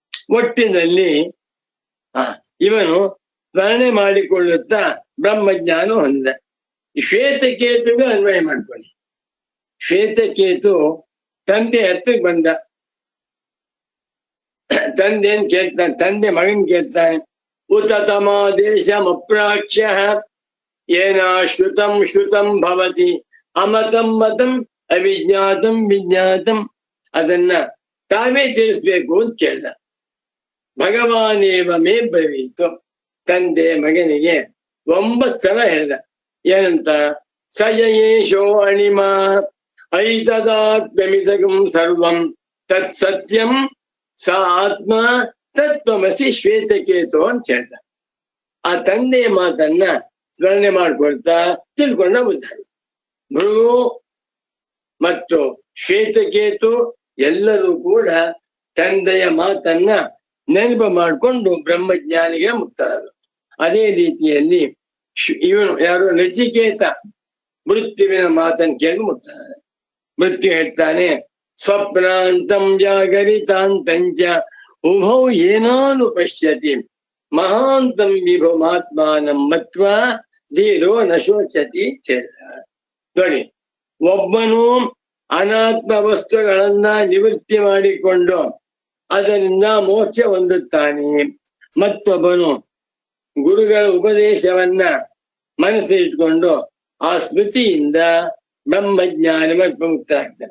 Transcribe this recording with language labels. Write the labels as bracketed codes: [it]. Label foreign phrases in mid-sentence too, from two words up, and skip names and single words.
[kn] ಒಟ್ಟಿನಲ್ಲಿ ಇವನು ಸ್ಮರಣೆ ಮಾಡಿಕೊಳ್ಳುತ್ತಾ ಬ್ರಹ್ಮಜ್ಞಾನ ಹೊಂದಿದ. ಶ್ವೇತಕೇತುಗೆ ಅನ್ವಯ ಮಾಡ್ಕೊಳ್ಳಿ. ಶ್ವೇತಕೇತು ತಂದೆ ಹತ್ತಿಗೆ ಬಂದ. ತಂದೆನ್ ಕೇಳ್ತಾನೆ, ತಂದೆ ಮಗನ್ ಕೇಳ್ತಾನೆ, [sa] ಉತತಮ ದೇಶಂ ಅಪ್ರಾಕ್ಷ್ಯ ಏನ ಶ್ರುತಂ ಶ್ರುತಂ ಭವತಿ ಅಮತಂ ಮತಂ ಅವಿಜ್ಞಾತಂ ವಿಜ್ಞಾತಂ. [kn] ಅದನ್ನ ತಾವೇ ತಿಳಿಸ್ಬೇಕು ಅಂತ ಕೇಳ್ದ. [sa] ಭಗವಾನೇವ ಮೇ ಬ್ರವೀತು. [kn] ತಂದೆ ಮಗನಿಗೆ 9 ಸಲ ಹೇಳ್ದ. ಏನಂತ? [sa] ಸಯೇಶೋ ಅಣಿಮ ಐತದಾತ್ಮ್ಯಮಿದಗಂ ಸರ್ವಂ ತತ್ ಸತ್ಯಂ ಸ ಆತ್ಮ ತತ್ವಮಸಿ ಶ್ವೇತಕೇತು [kn] ಅಂತ ಹೇಳ್ದ. ಆ ತಂದೆಯ ಮಾತನ್ನ ಸ್ಮರಣೆ ಮಾಡ್ಕೊಳ್ತಾ ತಿಳ್ಕೊಂಡ ಬುದ್ಧಿ. ಭೃಗು ಮತ್ತು ಶ್ವೇತಕೇತು ಎಲ್ಲರೂ ಕೂಡ ತಂದೆಯ ಮಾತನ್ನ ನೆನಪು ಮಾಡಿಕೊಂಡು ಬ್ರಹ್ಮಜ್ಞಾನಿಗೆ ಮುಕ್ತರಾದರು. ಅದೇ ರೀತಿಯಲ್ಲಿ ಇವನು ಯಾರು ನಚಿಕೇತ ಮೃತ್ಯುವಿನ ಮಾತನ್ನು ಕೇಳಿ ಮುಕ್ತರಾದ. ಮೃತ್ಯು ಹೇಳ್ತಾನೆ, [sa] ಸ್ವಪ್ನಾಂತಂ ಜಾಗರಿತಾಂತಂಚ ಉಭೌ ಏನಾನು ಪಶ್ಯತಿ ಮಹಾಂತಂ ವಿಭುಮಾತ್ಮಾನಂ ಮತ್ವಾ ಧೀರೋ ನ ಶೋಚತಿ ಚೇತ. [kn] ನೋಡಿ, ಒಬ್ಬನು ಅನಾತ್ಮ ವಸ್ತುಗಳನ್ನ ನಿವೃತ್ತಿ ಮಾಡಿಕೊಂಡು ಅದರಿಂದ ಮೋಕ್ಷ ಹೊಂದುತ್ತಾನೆ. ಮತ್ತೊಬ್ಬನು ಗುರುಗಳ ಉಪದೇಶವನ್ನ ಮನಸ್ಸಿಟ್ಕೊಂಡು ಆ ಸ್ಮೃತಿಯಿಂದ ಬ್ರಹ್ಮಜ್ಞಾನ ಮುಕ್ತರಾಗ್ತಾನೆ.